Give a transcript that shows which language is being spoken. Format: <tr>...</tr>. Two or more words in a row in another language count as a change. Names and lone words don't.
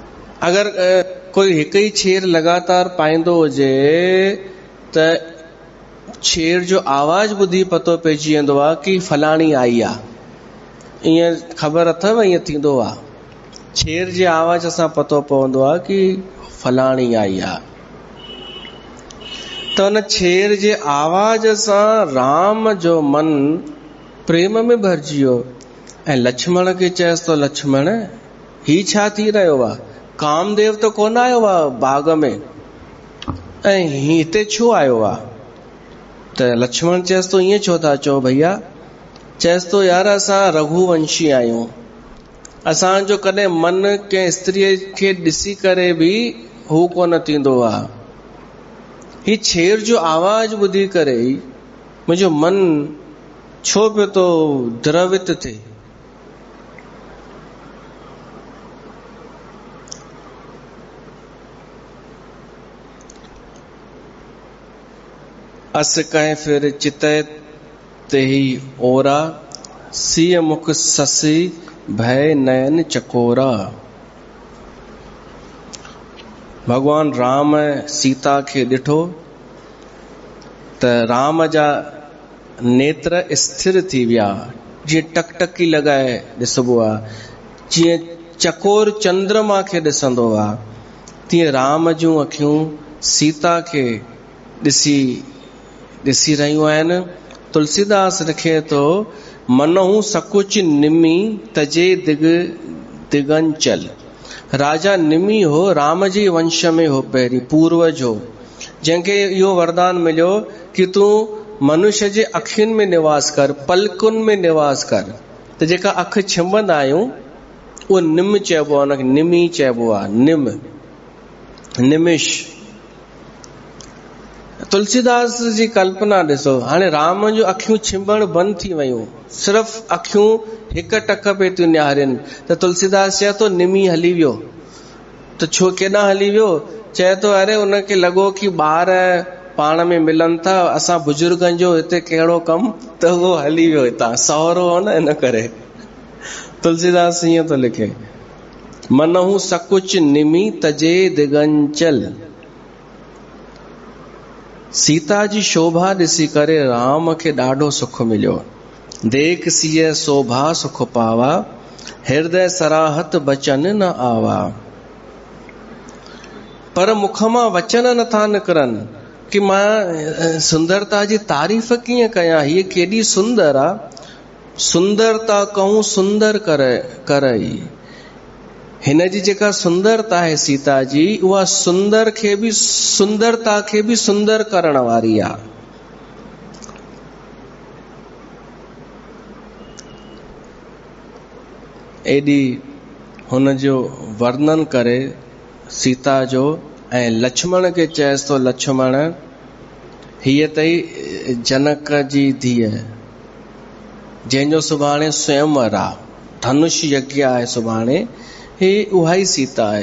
<sd>अगरि कोई हिकु ई छेर लगातार पाईंदो हुजे त छेर जो आवाज ॿुधी पतो पइजी वेंदो आहे कि फलाणी आई आहे, ईअं ख़बर अथव ईअं थींदो आहे। छेर जी आवाज सां पतो पवंदो आहे कि फलाणी आई आहे। त उन छेर जे आवाज सां राम जो मन प्रेम में भरिजी वियो ऐं लक्ष्मण खे चयसि तो लक्ष्मण ही छा थी रहियो आहे? कामदेव त कोन आयो आहे बाग में ऐं हिते छो आयो आहे? त लक्ष्मण चयसि तो ईअं छो था चओ भैया? चयसि तो यार असां रघुवंशी आहियूं, असांजो कॾहिं मन कंहिं स्त्रीअ खे ॾिसी करे बि हू कोन थींदो आहे। ही छेर जो आवाज ॿुधी करे मुंहिंजो मन छो पियो तो द्रवित थिए।</sd> <awa>अस कहें फिर चितय ते ही ओरा, सिय मुख ससी भय नयन चकोरा।</awa> <sd>भगवान राम सीता खे ॾिठो त राम जा नेत्र स्थिर थी विया, जीअं टकटकी लॻाए ॾिसबो आहे, जीअं चकोर चंद्रमा खे ॾिसंदो आहे, तीअं राम जूं अखियूं सीता खे ॾिसी रहियूं आहिनि। तुलसीदास लिखे थो,</sd> <awa>मनहु सकुच निमी तजे दिगंचल।</awa> <sd>राजा निमी हो, राम जी वंश में हो, पहिरीं पूर्वज हो, जंहिंखे इहो वरदान मिलियो कि तूं मनुष्य जे अखियुनि में निवास कर, पलकुनि में निवास कर। त जेका अख छिंबंदा आहियूं उहो निम चइबो आहे, उनखे निमी चइबो आहे, निमिष। तुलसीदास जी कल्पना ॾिसो, हाणे राम जूं अखियूं छिंबण बंदि थी वियूं, सिर्फ़ अखियूं हिक टक पे थियूं निहारनि। त तुलसीदास चए थो निमी हली वियो। त छो केॾां हली वियो? चए थो अरे उनखे लॻो कि ॿार पाण में मिलनि था, असां बुजुर्गनि जो हिते कहिड़ो कमु, त उहो हली वियो हितां, सहुरो हो न, इन करे। तुलसीदास ईअं थो लिखे,</sd> <awa>मनहु सकुच निमी तजे दिगंचल।</awa> <sd>सीता जी शोभा ॾिसी करे राम खे ॾाढो सुख मिलियो।</sd> <awa>देख सिय शोभा सुख पावा, हृदय सराहत बचन न आवा।</awa> <sd>पर मुख मां वचन नथा निकिरनि कि मां सुंदरता जी तारीफ़ कीअं कयां, हीअ केॾी सुंदर आहे।</sd> <awa>सुंदरता कहूं सुंदर करई।</awa> <sd>हिन जी जेका सुंदरता है सीता जी, उहा सुंदरता खे बि सुंदर करण वारी आहे। एॾी हुन जो वर्णन करे सीता जो, ऐं लक्ष्मण खे चएसि तो लक्ष्मण हीअ तई जनक जी धीअ, जंहिंजो सुभाणे स्वयंवर आहे, धनुष यज्ञ आहे सुभाणे, ही उहा ई सीता आहे।</sd>